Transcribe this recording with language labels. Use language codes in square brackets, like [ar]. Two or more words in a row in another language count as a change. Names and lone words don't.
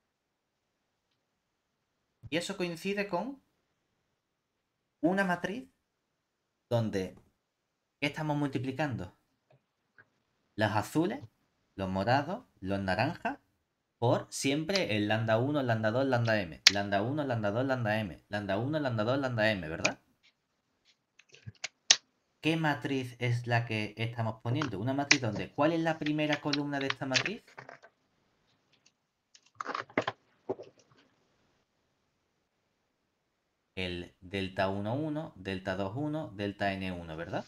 [es] Y eso coincide con una matriz donde ¿qué estamos multiplicando? Los azules, los morados, los naranjas por siempre el lambda 1, lambda 2, lambda m. Lambda 1, lambda 2, lambda m. Lambda 1, lambda 2, lambda m, ¿verdad? ¿Qué matriz es la que estamos poniendo? Una matriz donde, ¿cuál es la primera columna de esta matriz? El delta 1, 1, delta 2, 1, delta n1, ¿verdad?